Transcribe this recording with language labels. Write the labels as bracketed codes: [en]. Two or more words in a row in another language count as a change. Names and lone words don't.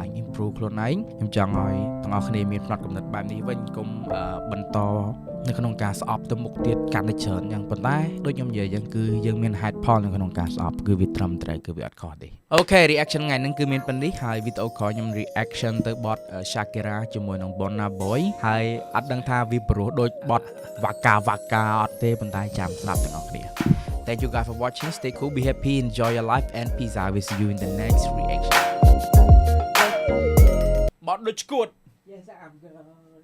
[km] ង improve ខ្លួនឯងខ្ញុំចង់ឲ្យទាំងអស់គ្នាមានផ្នត់គំនិតបែបនេះវិញកុំបន្តនៅក្នុងការស្អប់ទៅមុខទៀតកាន់តែច្រើនយ៉ាងប៉ុន្តែដូចខ្ញុំនិយាយយ៉ាងគឺយើងមាន [en] head Paul [km] នៅក្នុងការស្អប់គឺវាត្រឹមត្រូវគឺវាអត់ខុសទេអូខេ reaction ថ្ងៃហ្នឹងគឺមានប៉ុណ្នេះហើយវីដេអូក្រោយខ្ញុំ reaction ទៅបទ Shakira ជាមួយនឹង Burna Boy ហើយអត់ដឹងថាវាព្រោះដូចបទ Waka Waka អត់ទេប៉ុន្តែចាំស្ដាប់ទាំងអស់គ្នា [en] Thank you guys for watching. Stay cool, be happy, enjoy your life, and peace out. We'll see you in the next reaction. Bot đôi chuột. Yes, I'm good.